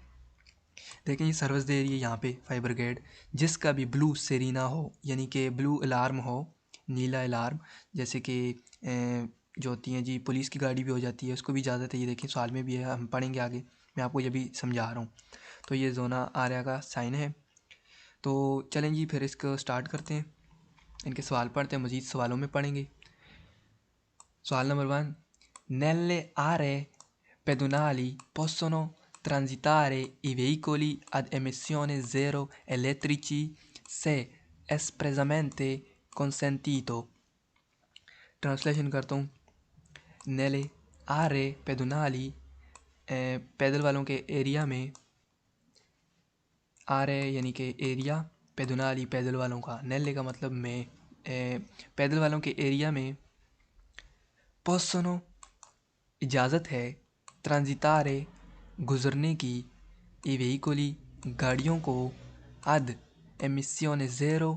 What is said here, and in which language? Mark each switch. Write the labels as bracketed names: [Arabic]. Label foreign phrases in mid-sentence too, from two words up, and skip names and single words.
[Hindi] देखें ये सर्विस दे रही है यहाँ पे फायर ब्रिगेड, जिसका भी ब्लू सेरीना हो, यानी कि ब्लू अलार्म हो, नीला अलार्म, जैसे कि जो होती हैं जी पुलिस की गाड़ी भी हो जाती है, उसको भी इजाज़त है। ये देखें सवाल में भी है, हम पढ़ेंगे आगे, मैं आपको ये भी समझा रहा हूँ। तो ये जोना आर्या का साइन है। तो चलें जी फिर इसको स्टार्ट करते हैं, इनके सवाल पढ़ते हैं, मज़ीद सवालों में पढ़ेंगे। सवाल नंबर 1, [Italian] nelle aree pedonali possono transitare i veicoli ad emissione zero elettrici se espressamente consentito। [Hindi] ट्रांसलेशन करता हूँ। [Italian] nelle aree pedonali, [Hindi] पैदल वालों के एरिया में, आरे यानी कि एरिया, पेदोनाली पैदल वालों का, नेले का मतलब में, पैदल वालों के एरिया में, पोसोनो इजाज़त है, ट्रांजितारे गुज़रने की, ई वेहिकोली गाड़ियों को, [Italian] ad emissione zero